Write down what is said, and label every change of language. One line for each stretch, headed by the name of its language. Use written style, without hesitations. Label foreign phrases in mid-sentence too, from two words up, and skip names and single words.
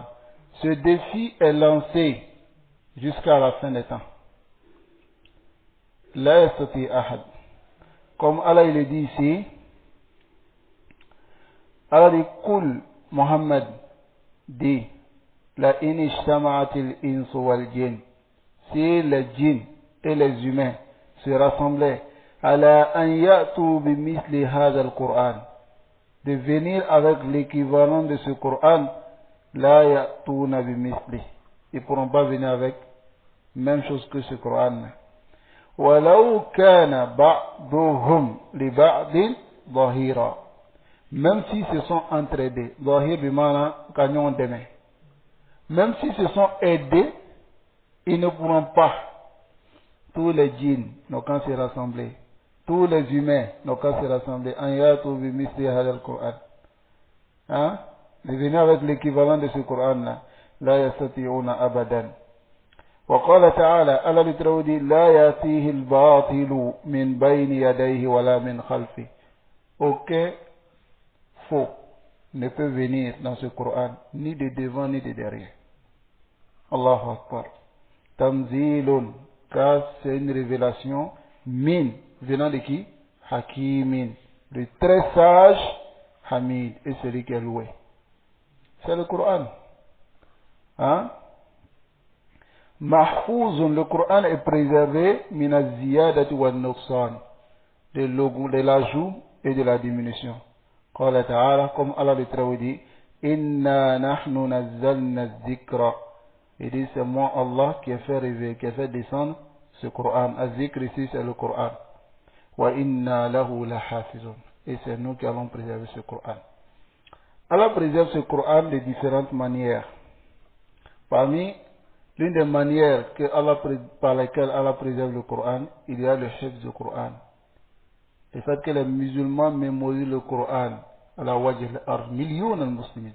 French: Ce défi est lancé jusqu'à la fin des temps.
Arabic: لا يستطيع أحد.
French: Comme Allah il est dit ici, Allah dit, Kul Muhammad dit,
Arabic: لئن اجتمعت الإنس والجن.
French: Si les djinns et les humains se rassemblaient
Arabic: على أن يأتوا بمثل هذا القرآن,
French: de venir avec l'équivalent de ce Coran,
Arabic: لا يأتون بمثله.
French: Ils ne pourront pas venir avec même chose que ce Coran.
Arabic: ولو كان بعضهم لبعض ظهيرا.
French: Même si se sont entraidés, dhahir bimana kanyon demain. Même si se sont aidés, ils ne pourront pas. Tous les djinns n'ont qu'à se rassembler. Tous les humains n'ont qu'à se rassembler.
Arabic: أن يأتوا بمثل هذا القرآن.
French: Hein? De venir avec l'équivalent de ce Qur'an-là.
Arabic: لا يستطيعون أبدا. وقال تعالى، الله بتراضي، لا يأتيه الباطل من بين يديه ولا من خلفه.
French: Aucun faux ne peut venir dans ce Qur'an, ni de devant ni de derrière.
Arabic: الله أكبر.
French: Tamzilun, car c'est une révélation, min, venant de qui? Hakimin, le très sage Hamid, et celui qui est loué. C'est le Coran. Hein? Mahfouzun, le Coran est préservé,
Arabic: من زيادة ونقصان,
French: de l'ajout et de la diminution.
Arabic: قال تعالى,
French: comme Allah le Très dit,
Arabic: إنا نحن نزلنا الذكر.
French: Il dit, c'est moi Allah qui a fait réveiller, qui a fait descendre ce Coran. Az-Zikr ici, c'est le Coran.
Arabic: وإنا له لحافظون.
French: Et c'est nous qui allons préserver ce Coran. Allah préserve ce Coran de différentes manières. Parmi l'une des manières par lesquelles Allah préserve le Coran, il y a le hifz du Coran. Le fait que les musulmans mémorisent le Coran, millions de musulmans.